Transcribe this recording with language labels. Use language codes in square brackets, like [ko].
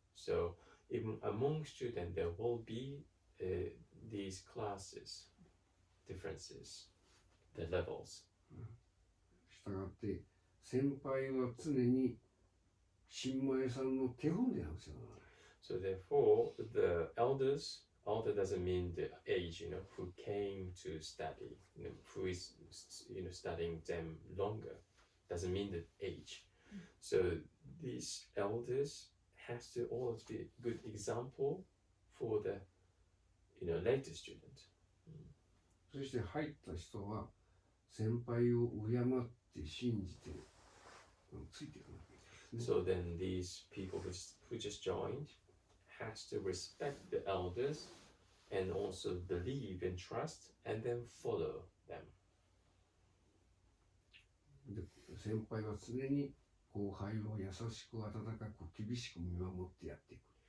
[en] So even among students, there will be these classes, differences, the levels. [ja] したがって先輩は常に新米さんの手本であるんですよ。 [en] So therefore, the elder doesn't mean the age, who came to study, who is, studying them longer, doesn't mean the age. So these elders has to always be a good example for the, later student. [ja] そして入った人は先輩を敬って信じてついていかなきゃいけないですね。 [en] So then these people who just joined has to respect the elders and also believe and trust and then follow them. [ja] で先輩は常に後輩を優しく温かく厳しく見守ってやっていく。